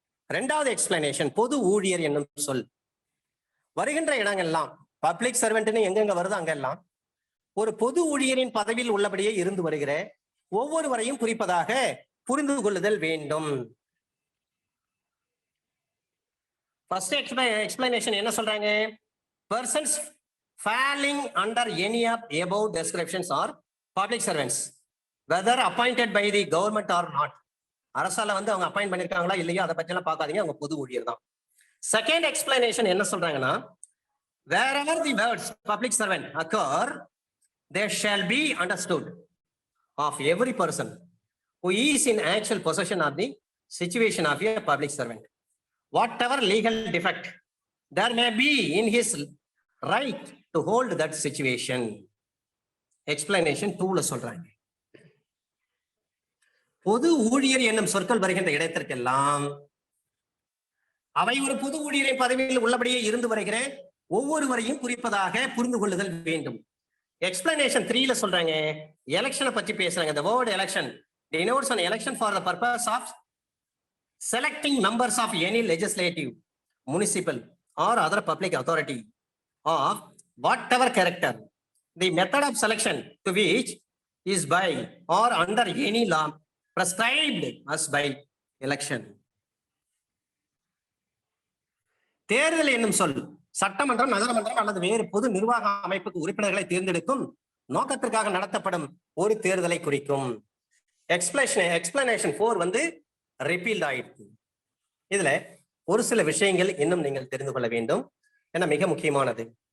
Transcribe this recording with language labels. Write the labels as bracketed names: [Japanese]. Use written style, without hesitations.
[Tamil] 2வது எக்ஸ்பிளனேஷன், பொது ஊழியர் என்னும் சொல் வருகின்ற இடங்கள்லாம் பப்ளிக் சர்வெண்ட்னு எங்கெங்க வருது அங்கெல்லாம் ஒரு பொது ஊழியரின் பதவியில் உள்ளபடியே இருந்து வருகிற ஒவ்வொருவரையும் குறிப்பதாக புரிந்து கொள்ளுதல் வேண்டும். ஃபர்ஸ்ட் எக்ஸ்பிளனேஷன் என்ன சொல்றாங்க? [English] persons falling under any of above descriptions are public servants whether appointed by the government or not. [Tamil] அரசால அவங்க அப்பாயிண்ட் பண்ணிருக்காங்களா இல்லையா அதை பத்தி எல்லாம் பார்க்காதீங்க, அவங்க பொது ஊழியர் தான். [English] second explanation [Tamil] என்ன சொல்றாங்கன்னா, [English] wherever the words public servant occur there shall be understood of every person who is in actual possession of the situation of a public servant, whatever legal defect there may be in his right to hold that situation. [Tamil] Explanation 2ல சொல்றாங்க. பொது ஊழியர் என்னும் சொற்கள் வருகின்ற இடத்திற்கெல்லாம் அவை ஒரு பொது ஊழியரின் பதவியில் உள்ளபடியே இருந்து வருகிற ஒவ்வொருவரையும் குறிப்பதாக புரிந்து கொள்ளுதல் வேண்டும். எக்ஸ்பிளனேஷன் 3ல சொல்றாங்க, எலெக்ஷனை பற்றி பேசுறாங்க. [English] The word election denotes an election for the purpose of selecting members of any legislative, municipal or other public authority of whatever character the method of selection to which is by or under any law prescribed as by election. [Tamil] தேர்தல் என்னும் சொல் சட்டமன்றம், நகரமன்றம் அல்லது வேறு பொது நிர்வாக அமைப்புக்கு உறுப்பினர்களை தேர்ந்தெடுக்கும் நோக்கத்திற்காக நடத்தப்படும் ஒரு தேர்தலை குறிக்கும். எக்ஸ்பிளனேஷன் 4 வந்து ரிப்பீல்ட் ஆயிடுச்சு. இதுல ஒரு சில விஷயங்கள் இன்னும் நீங்கள் தெரிந்து கொள்ள வேண்டும். ஏன்னா மிக முக்கியமானது.